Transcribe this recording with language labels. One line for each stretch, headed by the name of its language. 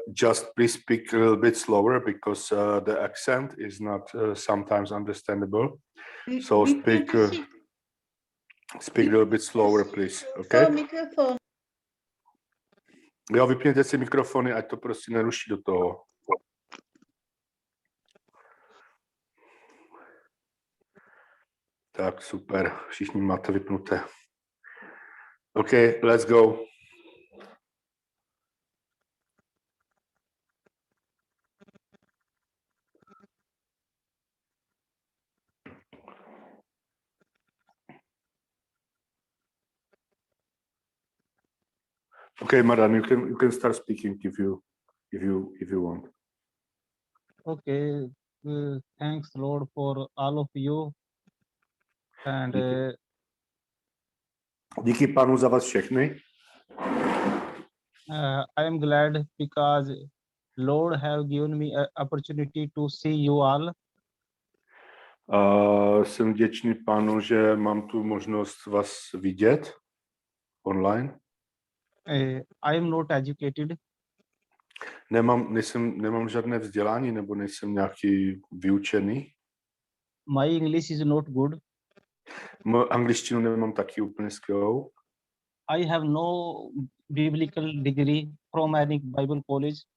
English: Just please speak a little bit slower because the accent is not sometimes understandable. So speak a little bit slower, please. Okay?
Czech: Mikrofon. Jo, vypněte si mikrofony, ať to prostě neruší do toho. Tak, super. Všichni máte vypnuté.
English: Okay, let's go. Okay, Maran, you can start speaking if you want. Okay. Thanks, Lord, for all of you. And
Czech: Díky Pánu za vás všechny.
English: I am glad because Lord have given me an opportunity to see you all.
Czech: Jsem vděčný Pánu, že mám tu možnost vás vidět online.
English: I am not educated.
Czech: Nemám žádné vzdělání nebo nejsem nějaký vyučený.
English: My English is not good.
Czech: Angličtinu nemám taky úplně skvělou.
English: I have no biblical degree from any Bible college.